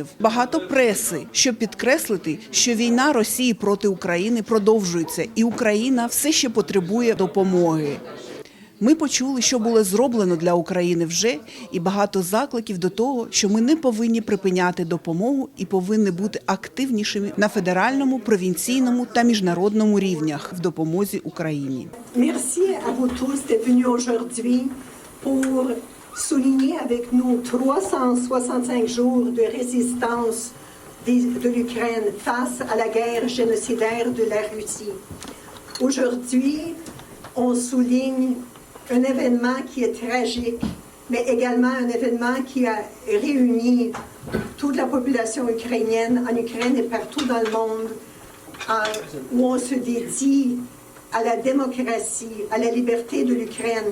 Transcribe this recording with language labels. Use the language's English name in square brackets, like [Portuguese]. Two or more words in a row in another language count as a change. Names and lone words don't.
[Ukrainian] Багато преси, щоб підкреслити, що війна Росії проти України продовжується і Україна все ще потребує допомоги. Ми почули, що було зроблено для України вже, і багато закликів до того, що ми не повинні припиняти допомогу і повинні бути активнішими на федеральному, провінційному та міжнародному рівнях в допомозі Україні. [French] Merci à vous tous d'être venus aujourd'hui pour souligner avec nous 365 jours de résistance de l'Ukraine face à la guerre génocidaire de la Russie. Aujourd'hui, on souligne un événement qui est tragique, mais également un événement qui a réuni toute la population ukrainienne en Ukraine et partout dans le monde, où on se dédie à la démocratie, à la liberté de l'Ukraine.